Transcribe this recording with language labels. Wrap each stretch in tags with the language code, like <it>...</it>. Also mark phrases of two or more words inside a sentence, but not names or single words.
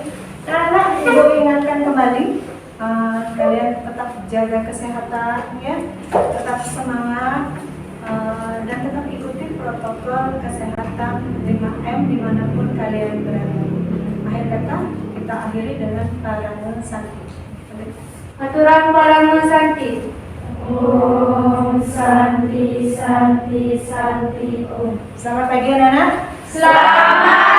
<id>Karena ibu ingatkan kembali, kalian tetap jaga kesehatan ya, tetap semangat dan tetap ikuti protokol kesehatan 5M dimanapun kalian berada. Akhir kata kita akhiri dengan Parama Santi. Aturan Parama Santi.</id> <sa>Om Santi Santi Santi Om.</sa> <id>Selamat pagi anak-anak. Selamat</id>